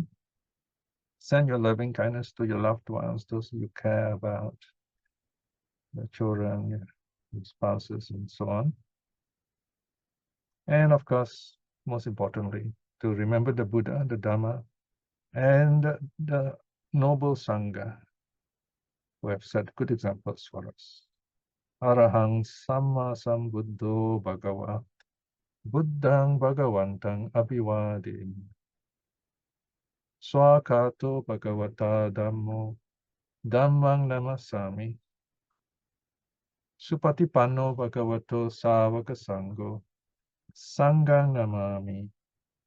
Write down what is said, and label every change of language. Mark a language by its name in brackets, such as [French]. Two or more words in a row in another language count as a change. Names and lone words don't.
[English] Send your loving kindness to your loved ones, those you care about, the children, your spouses, and so on. And of course, most importantly, to remember the Buddha, the Dhamma, and the noble Sangha, who have set good examples for us. [Pali] Arahang Samma Sambuddho Bhagava Buddhang Bhagavantang Abhivadin Swakato Bhagavata Dhammo Dhammang Namasami Supatipanno Bhagavato Savaka Sangho Sanghang Namami.